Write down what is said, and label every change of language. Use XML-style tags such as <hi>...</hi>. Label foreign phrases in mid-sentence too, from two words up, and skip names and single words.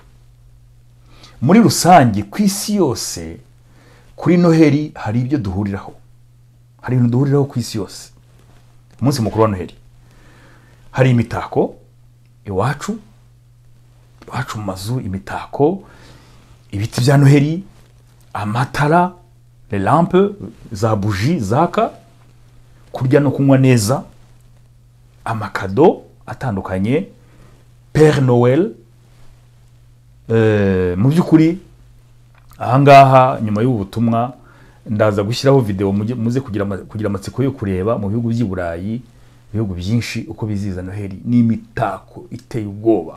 <rw>Muri rusange ku isi yose kuri Noheli hari ibyo duhuriraho. Hari ibintu duhuriraho ku isi yose. Umunsi mukuru wa Noheli hari imitako iwacu mu mazu, imitako, ibiti bya Noheli, amatara,</rw> <fr>les lampes,</fr> <rw>za bougie zaka, kurya no kunywa neza, amakado atandukanye, Père Noël. Mu by'ukuri ahangaha nyuma y'ubu butumwa ndaza gushyiraho video muze kugira amatsiko yo kureba mu bihugu by'i Burayi, ibihugu byinshi uko biziza Noheli n'imitako iteye ubwoba.</rw>